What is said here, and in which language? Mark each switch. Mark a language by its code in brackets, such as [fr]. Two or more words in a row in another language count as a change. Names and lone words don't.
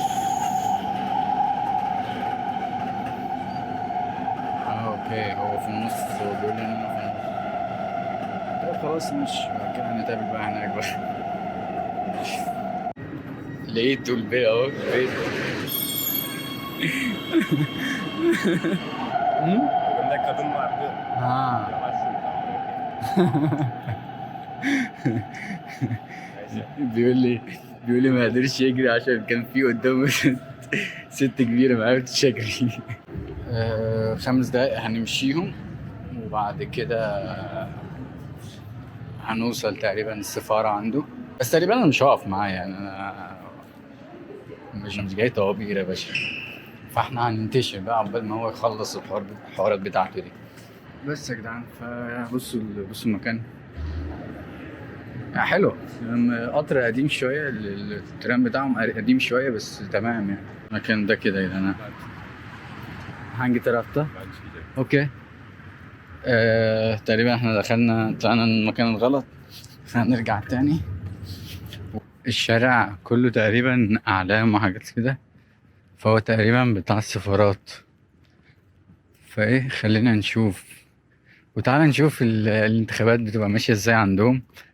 [ar] اوكي، هو في النص، هو بيقول لي ان انا في النص. طب خلاص ماشي، بعد كده هنتقابل بقى هناك بقى. لقيته البيت اهو، البيت. [tr] Önümde kadın vardı. ها. Yavaş yürü. Neyse. [ar] بيقول لي ما قدرش يجري عشان كان في قدامه ست كبيرة ما عرفتش اجري. 5 دقايق هنمشيهم وبعد كده هنوصل تقريبا السفارة عنده، بس تقريبا انا مش هقف معاه يعني، انا مش جاي طوابير يا باشا، فاحنا هننتشر بقى عقبال ما هو يخلص الحوارات بتاعته دي. بس يا جدعان، فبصوا المكان يعني حلو. قطر قديم شوية، الترام بتاعهم قديم شوية بس تمام يعني. المكان ده كده يا جدعان. [tr] hangi tarafta؟ Ben çıkacağım. [ar] اوكي. تقريبا احنا طلعنا المكان الغلط، فهنرجع تاني. الشارع كله تقريبا اعلام وحاجات كده، فهو تقريبا بتاع السفارات. فايه، خلينا نشوف وتعالى نشوف الانتخابات بتبقى ماشية ازاي عندهم.